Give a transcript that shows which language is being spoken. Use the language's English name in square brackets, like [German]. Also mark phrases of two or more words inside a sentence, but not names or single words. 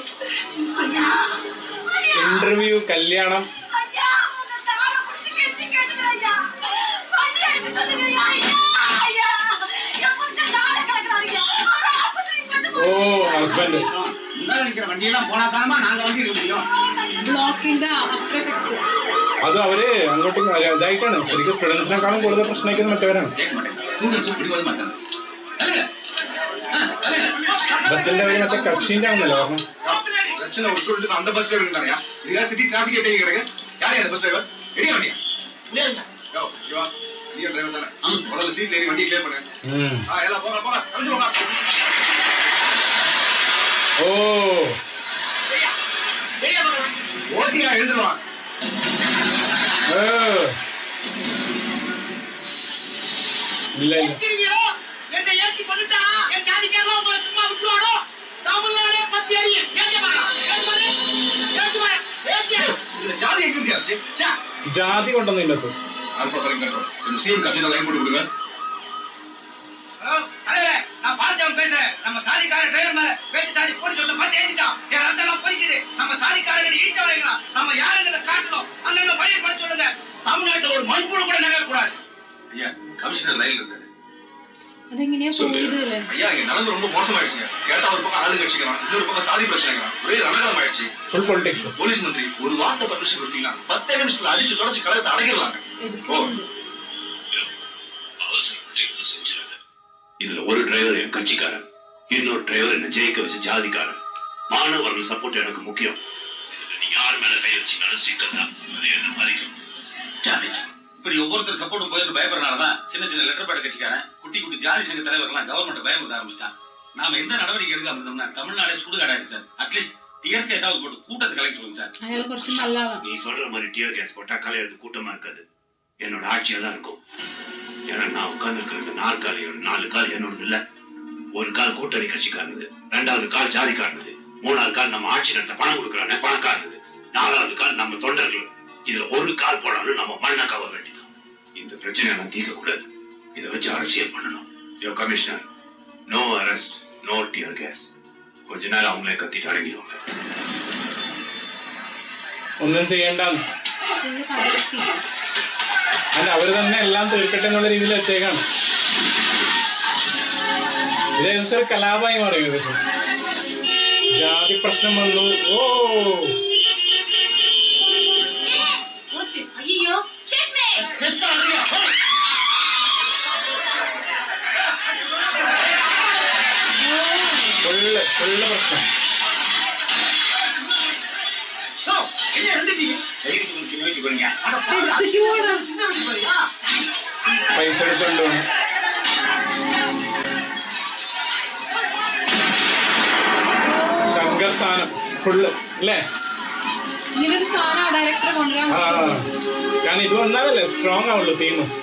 [Malayalam] ഇന്റർവ്യൂ, കല്യാണം. ഓ ഹസ്ബൻഡ് [Tamil] முன்னால நிக்கிற வண்டியெல்லாம் போனா தானமா நாங்க வண்டி எடுக்க முடியும். [Malayalam] ബ്ലോക്കിന്റെ [English] after effects. [Malayalam] അത് അവര് അങ്ങോട്ടും ഇതായിട്ടാണ് ശരിക്കും സ്റ്റുഡൻസിനെക്കാളും കൂടുതൽ പ്രശ്നമാക്കുന്നത് മറ്റവരാണ്. [Tamil] கேட்க மாட்டேன். ஸ்டூடண்ட்ஸ் பிடிக்கவே மாட்டாங்க. [Malayalam] ബസ്സിന്റെ അവര് മറ്റേ കക്ഷിന്റെ ആണെന്നല്ലോ പറഞ്ഞു. [Tamil] பிரச்சனை ஒரு ஸ்டூடண்ட் அந்த பஸ் டிரைவர் இருந்தானயா? இதுல சிட்டி டிராஃபிக் ஏத்தி கிடக்கு. யார் அந்த பஸ் டிரைவர்? எடியா வண்டியா? இல்ல. யோ, யோ. நீ டிரைவர் தானே? ஆமா சார். முதல்ல சீட்ல ஏறி வண்டி கிளியர் பண்ணு. எல்லாம் போறா போறா. வந்து வா. ഓ ஓட்டியா எழுந்துருவா. [Malayalam] ഇല്ല ഇല്ല [Tamil] என்னை ஏத்தி கொண்டுட்டா என் ஜாதிக்காரலாம் உங்களை சும்மா விட்டுவானோ? தமிழ்நாடே பத்தி அறியும். ஏத்தி பாரு. இந்த ஜாதி எங்க இருந்துச்சு? சே. [Malayalam] ജാതി കൊണ്ടൊന്നും ഇല്ലത്ത്. [Tamil] ஆல்பா [English] correct correct. [Tamil] இந்த சீன் கட்சில லைன் போட்டு விடுங்க. ஹலோ, தலைவரே, நான் பாலச்சவன் பேசுறேன். நம்ம சாதிக்கார டிரைவர் மேல வேட்டு சாதி போடி சொல்ல பஸ் ஏறிட்டான். என் ரத்தம் பொறிக்குது. நம்ம சாதிக்காரங்க ஈச்ச வைக்கலாம். நம்ம யாருங்கறத காட்டணும். அங்கங்க பயிர் பண்ண சொல்லுங்க. தமிழ்நாட்டுல ஒரு மண்புழு கூட நகர கூடாது. ஐயா, கமிஷனர் லைன்ல இருக்காரு. [Malayalam] അതെങ്ങനെയാ പോയത് അല്ലേ? [Tamil] ஐயா, இங்க நடந்து ரொம்ப மோசமாயிடுச்சுங்க. கேட்டா ஒரு பக்கம் ஆளு கட்சிக்கலாம், இன்னொரு பக்கம் சாதி பிரச்சனைக்கலாம். ஒரே ரணகலம் ஆயிடுச்சு. [English] full politics. [Tamil] போலீஸ் மந்திரி ஒரு வார்த்தை பர்மிஷன் கொடுத்தீங்கன்னா 10 நிமிஷத்துல அடிச்சு தொடச்சு கலத்தை அடக்கிடலாங்க. [Malayalam] എടുക്കുന്നുണ്ട്. [Tamil] அவசரப்பட்டு எதுவும் செஞ்சிடாத. இதுல ஒரு டிரைவர் என் கட்சிக்காரன், இன்னொரு டிரைவர் என்ன ஜெயிக்க வச்ச ஜாதிக்காரன். மாணவர்கள் சப்போர்ட் எனக்கு முக்கியம். இதுல நீ யார் மேல கை வச்சீங்கன்னாலும் சிக்கல் தான். அது என்ன பாதிக்கும். இப்படி ஒவ்வொருத்தர் சப்போர்ட் போயிருந்து பயப்படுறதுனாலதான் சின்ன சின்ன [English] letter pad [Tamil] கட்சிக்காரன் குட்டி குட்டி ஜாதி சங்க தலைவர்கள்லாம் கவர்மெண்ட் பயமுறுத்த ஆரம்பிச்சிட்டான். நாம எந்த நடவடிக்கை எடுக்காம இருந்தோம்னா தமிழ்நாடே சுடுகாடாயிருக்கு சார். அட்லீஸ்ட் டியர் கேஸாவது போட்டு கூட்டத்தை கலெக்ட் சொல்லுங்க சார். [Malayalam] അയാൾ കുറച്ച് നല്ല ആളാണ്. [Tamil] நீ சொல்ற மாதிரி [English] tear gas [Tamil] போட்டா கலையிறது கூட்டமா இருக்காது, என்னோட ஆட்சியா தான் இருக்கும். ஏன்னா நான் உட்கார்ந்து இருக்கிற 4 கால் 4 கால் என்னோடது இல்ல. ஒரு கால் கூட்டணி கட்சிக்காரனது, 2வது கால் ஜாதிக்காரனது, 3வது கால் நம்ம ஆட்சி நடத்த பணம் கொடுக்குறானே பணக்காரனது, 4வது கால் நம்ம தொண்டர்கள். இதுல ஒரு கால் போனாலும் நம்ம மண்ணை கவ வேண்டியதான். இந்த பிரச்சனையை நான் தீர்க்க கூடாது. இதை வச்சு அரசியல் பண்ணணும். யோ கமிஷனர், [English] no arrest, no tear gas. [Tamil] கொஞ்ச நேரம் அவங்களே கத்திட்டு அடங்கிடுவாங்க. [Malayalam] ഒന്നും ചെയ്യണ്ടെന്ന്. ഫുള്ള് പകർത്തി. അല്ല അവര് തന്നെ എല്ലാം തീർക്കട്ടെ എന്നുള്ള രീതിയിൽ വെച്ചേക്കാണ്. ഇത് ഏകദേശം ഒരു കലാപമായി മാറി. ഏകദേശം ജാതി പ്രശ്നം വന്നു. ഓ [Tamil] ஐயோ செஸ் ஆடுறியா? [Malayalam] ഫുള്ള് പ്രശ്നം. [Tamil] என்ன எழுதிட்டீங்க? தைரியத்துக்கு நோக்கி போறீங்க. [Malayalam] എടുത്തിട്ട് പോയതാ. [Tamil] சின்ன வண்டி போறியா? [Malayalam] പൈസ എടുത്തോണ്ട് പോകണം. ശങ്കർ സാധനം ഫുള്ള് അല്ലേ? ഇങ്ങനൊരു സാധനം ഡയറക്ടറെ കൊണ്ടുവരാൻ ആ കാരണം ഇത് വന്നാലല്ലേ സ്ട്രോങ് ആവുള്ളൂ തീം.